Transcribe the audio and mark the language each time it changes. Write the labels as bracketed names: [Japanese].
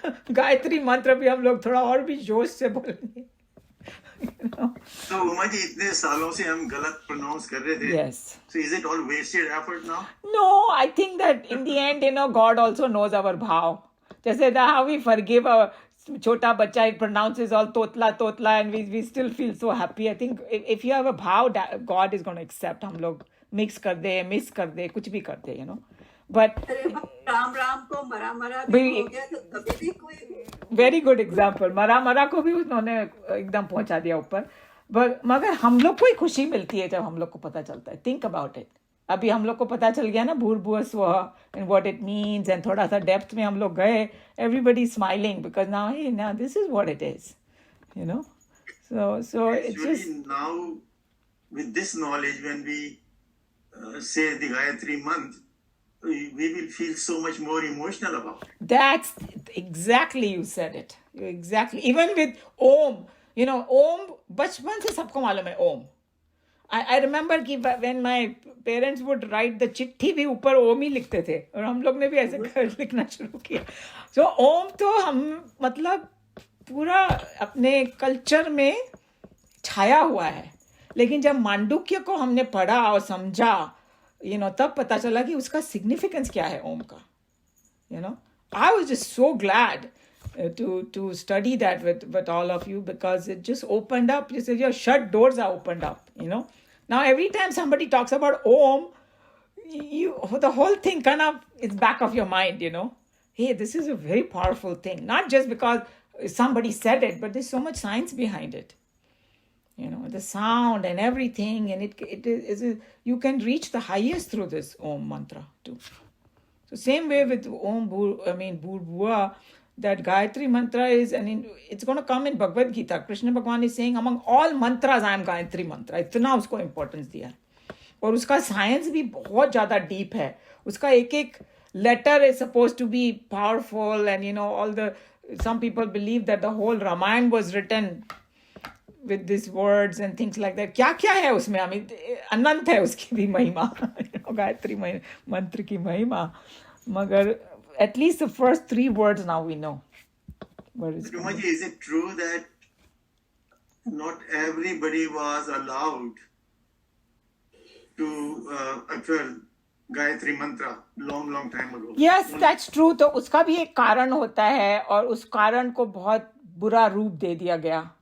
[Hindi] गायत्री मंत्र भी हम लोग थोड़ा और भी जोश से बोलेंगे. तो उमा जी, इतने सालों से हम गलत प्रोनाउंस कर रहे थे. [English] Yes. So is it all wasted effort now? No, I think that in the end, God also knows our bhav. [Hindi] जैसे [English] how we forgive our [Hindi] छोटा बच्चा, [English] it pronounces all totla, and we still feel so happy. I think if you have a bhav, God is going to accept. [Hindi] हम लोग mix कर दे, miss कर दे, कुछ भी कर दे, But राम को मरा भी हो गया तो कभी भी कोई. [English] Very good example. [Hindi] मरा को भी उन्होंने एकदम पहुंचा दिया ऊपर. मगर हम लोग को ही खुशी मिलती है जब हम लोग को पता चलता है. [English] Think about it. [Hindi] अभी हम लोग को पता चल गया ना भूर्भुवः स्वः [English] and what it means, [Hindi] and थोड़ा सा डेप्थ में हम लोग गए. [English] Everybody smiling because now this is what it is, so it's just now with this knowledge, when we say the Gayatri month, we will feel so much more emotional about it. That's exactly, you said it. Exactly. Even with Om, Om, [Hindi] बचपन से सबको मालूम है [English] Om. I remember [Hindi] कि [English] when my parents would write the [Hindi] चिट्ठी भी ऊपर Om ही लिखते थे, और हम लोग ने भी ऐसे लिखना शुरू किया. So Om तो हम मतलब पूरा अपने कल्चर में छाया हुआ है. लेकिन जब मांडुक्य को हमने पढ़ा और समझा, तब पता चला कि उसका सिग्निफिकेंस क्या है ओम का. [English] I was just so glad to study that with all of you, because it just opened up. You said your shut doors are opened up. Now every time somebody talks about Om, the whole thing kind of is back of your mind. Hey, this is a very powerful thing. Not just because somebody said it, but there's so much science behind it. The sound and everything, and it is you can reach the highest through this Om mantra too. So same way with Om Bhur, that Gayatri mantra is, and it's going to come in Bhagavad Gita. Krishna Bhagwan is saying, among all mantras, I am Gayatri mantra. [Hindi] इतना उसको importance दिया. और उसका science भी बहुत ज़्यादा deep है. उसका एक [English] letter is supposed to be powerful, and some people believe that the whole Ramayana was written with these words and things like that. [Hindi] क्या क्या है उसमें? [English] I mean, [Hindi] अनंत है उसकी भी महिमा, गायत्री मंत्र की महिमा. मगर [English] at least the first 3 words now we know. Rumaji, is it true that not everybody was allowed to utter Gayatri mantra long time ago? Yes, that's true. [Hindi] तो उसका भी एक कारण होता है और उस कारण को बहुत बुरा रूप दे दिया गया.